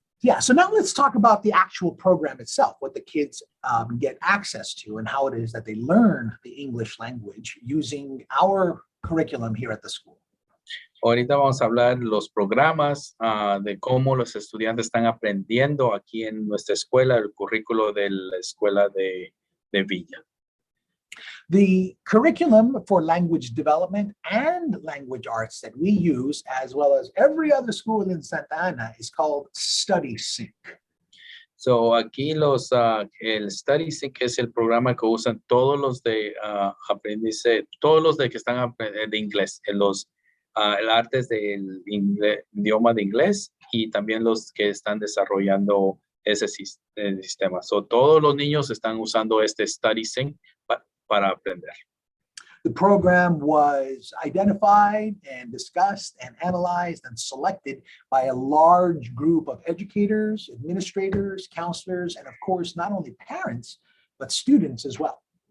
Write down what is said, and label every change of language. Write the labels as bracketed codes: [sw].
[en] Yeah, so now let's talk about the actual program itself, what the kids get access to and how it is that they learn the English language using our curriculum here at the school. [es] Ahorita vamos a hablar de los programas, de cómo los estudiantes están aprendiendo aquí en nuestra escuela, el currículo de la escuela de Villa. [en] The curriculum for language development and language arts that we use, as well as every other school in Santa Ana, is called Study Sync. [es] So aquí el Study Sync es el programa que usan todos los de aprendizaje, todos los de que están de inglés, los el artes del idioma de inglés y también los que están desarrollando ese sistema. So, todos los niños están usando este Study Sync para aprender. [en] The program was identified and discussed and analyzed and selected by a large group of educators, administrators, counselors, and of course, not only parents, but students as well.